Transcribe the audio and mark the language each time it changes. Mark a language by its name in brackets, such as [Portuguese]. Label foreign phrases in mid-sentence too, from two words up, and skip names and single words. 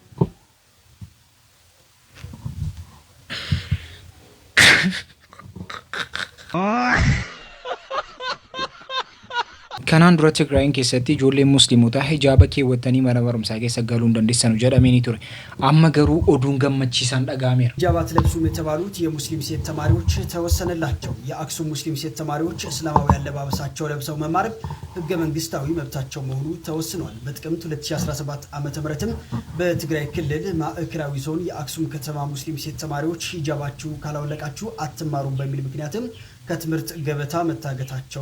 [Oromo] Kanaan dura Tigraayin keessatti ijoolleen musliimotaa hijaaba keewwatanii mana barumsaa keessa galuu hin dandeessanu jedhamee ture. Amma garuu oduun gammachiisaan dhaga'ameera. [Amharic] ሂጃብ አትለብሱም የተባሉት የሙስሊም ሴት ተማሪዎች ተወሰነላቸው። የአክሱም ሙስሊም ሴት ተማሪዎች እስላማዊ አለባበሳቸው ለብሰው መማር ህገ መንግስታዊ መብታቸው መሆኑ ተወስኗል። በጥቅምት 2017 ዓ.ም በትግራይ ክልል ማዕከላዊ ዞን የአክሱም ከተማ ሙስሊም ሴት ተማሪዎች ሂጃባችሁ ካላወለቃችሁ አትማሩም በሚል ምክንያትም ከትምህርት ገበታ መታገታቸው